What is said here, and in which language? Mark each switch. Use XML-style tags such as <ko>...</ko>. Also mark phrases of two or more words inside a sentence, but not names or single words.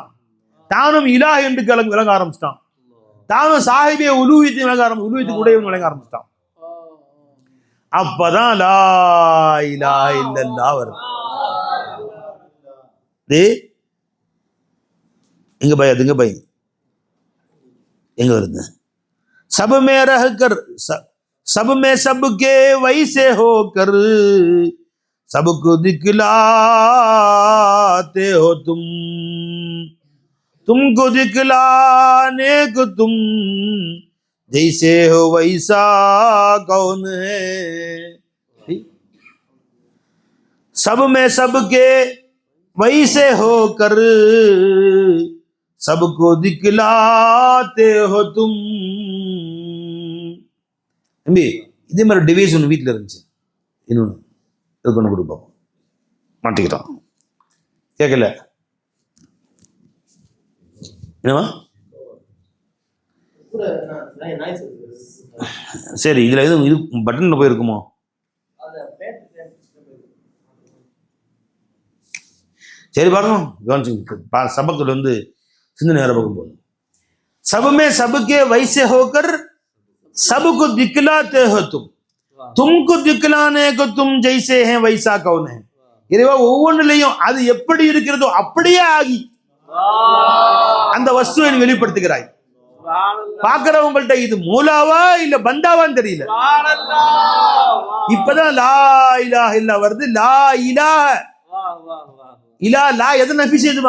<ta>தானும் இலாஹ் என்று விளங்க ஆரம்பிச்சிட்டான். தானும் சாஹிபே உலூஹியத்தை உலூஹியத்துக்கு உடையவன் விளங்க ஆரம்பிச்சிட்டான். அப்பதான்</ta> <ar>لا إله إلا الله</ar> <ta>வருது. எங்க பை, அது எங்க பை, எங்க வருது?</ta> <hi>सब में रह कर सब में सबके वैसे हो कर सबको दिखलाते हो तुमको दिखलाने को तुम जैसे हो वैसा कौन है. सब में सबके वैसे हो कर सबको दिखलाते हो तुम.</hi> <ta>தம்பி இதே மாதிரி டிவைஸ் ஒன்று வீட்டில் இருந்துச்சு, இன்னொன்று இதுக்கு ஒன்று கொடுப்போம். மாட்டிக்கிட்டோம், கேட்கல என்னவா? சரி, இதில் எதுவும் இது பட்டன் போயிருக்குமோ? சரி பாருங்க, கவனிச்சுங்க. சபக்கில் வந்து சிந்தனை வேற பக்கம் போகுது.</ta> <hi>सबमें सबके वैसे होकर सबको दिखलाते हो तुमको दिखलाने को तुम जैसे हैं वैसा कौन है.</hi> <ta>இறைவா ஒவ்வொன்றிலையும் அது எப்படி இருக்கிறதோ அப்படியே ஆகி அந்த வஸ்துவை வெளிப்படுத்துகிறாய். பாக்குறவங்கள்ட்ட இது மூலாவா இல்ல பந்தாவான்னு தெரியல. இப்பதான்</ta> <ar>لا إله إلا</ar> <ta>வருது.</ta> <ar>لا إله إلا لا</ar> <ta>எதை நஃபி செய்யுமா?</ta>